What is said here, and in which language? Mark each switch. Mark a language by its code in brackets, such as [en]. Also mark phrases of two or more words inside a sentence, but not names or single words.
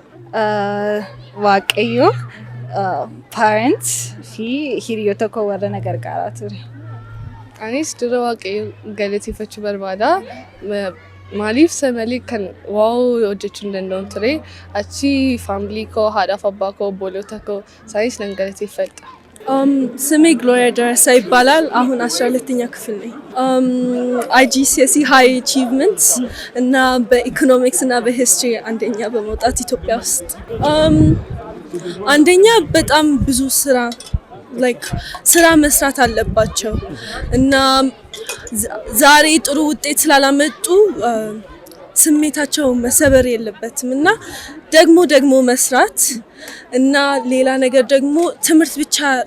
[om] Waaqayyo parents fi hiriyoota koo warra na gargaaraa ture. Anis dura waaqayyo galateeffachuu barbaada. Maaliif samalee kan waa'uu hojjechuu hin danda'u ture. Achi faamilii koo, haadhaaf abbaa koo, obboloota koo isaanis nan galateeffadha. [am] ስሜ ግሎሪያ ደረሳ ይባላል። አሁን 12ኛ ክፍል ነኝ። IGCSE [en] high achievements [am] እና በኢኮኖሚክስ እና በሂስትሪ አንደኛ በመውጣት ኢትዮጵያ ውስጥ አንደኛ በጣም ብዙ ስራ መስራት አለባቸው እና ዛሬ ጥሩ ውጤት ስላላመጡ ስሜታቸው መሰበር የለበትም እና ደግሞ መስራት እና ሌላ ነገር ደግሞ ትምህርት ብቻ